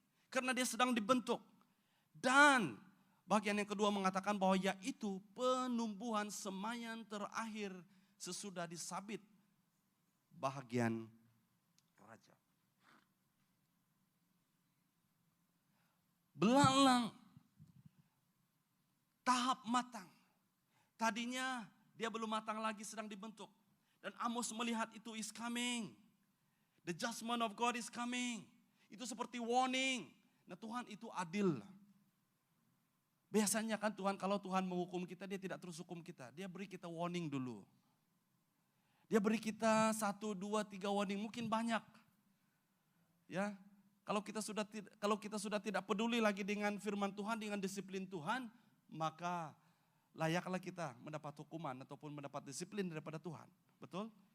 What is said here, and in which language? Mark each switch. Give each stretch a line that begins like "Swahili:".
Indonesian: Karena dia sedang dibentuk. Dan bagian yang kedua mengatakan bahwa yaitu penumbuhan semayan terakhir sesudah disabit bahagian raja. Belalang tahap matang. Tadinya dia belum matang lagi, sedang dibentuk. Dan Amos melihat itu
English: is coming. The judgment of God is coming.
Indonesian: Itu seperti warning. Nah, Tuhan itu adil. Biasanya kan Tuhan, kalau Tuhan menghukum kita, dia tidak terus hukum kita. Dia beri kita warning dulu. Dia beri kita 1, 2, 3 warning, mungkin banyak. Ya, kalau kita sudah tidak peduli lagi dengan firman Tuhan, dengan disiplin Tuhan, maka layaklah kita mendapat hukuman ataupun mendapat disiplin daripada Tuhan. Betul?